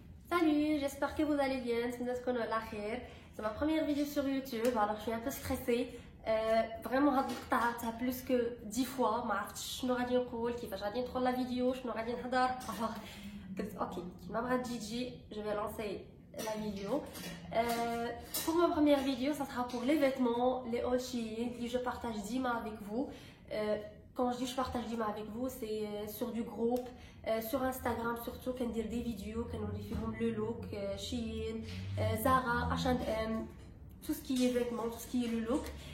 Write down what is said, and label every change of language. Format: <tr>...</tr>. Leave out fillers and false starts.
<fr>Salut, j'espère que vous allez bien. C'est ma première vidéo sur YouTube, alors je suis un peu stressée.</fr> <ar>Vraiment هاد المقطع تاع</ar> <fr>plus que 10 fois</fr> <ar>ما عرفتش شنو غادي نقول كيفاش غادي ندخل لا فيديو شنو غادي نهضر. alors قلت اوكي كيما بغات تجي</ar> <fr>je vais lancer la vidéo. Pour ma première vidéo, ça sera pour les vêtements, les hauls Shein que je partage Dima avec vous. Quand je dis je partage Dima avec vous, c'est sur du groupe, sur Instagram surtout, quand dire des vidéos, quand on fait le look, Shein, Zara, H&M, tout ce qui est vêtements, tout ce qui est le look.</fr>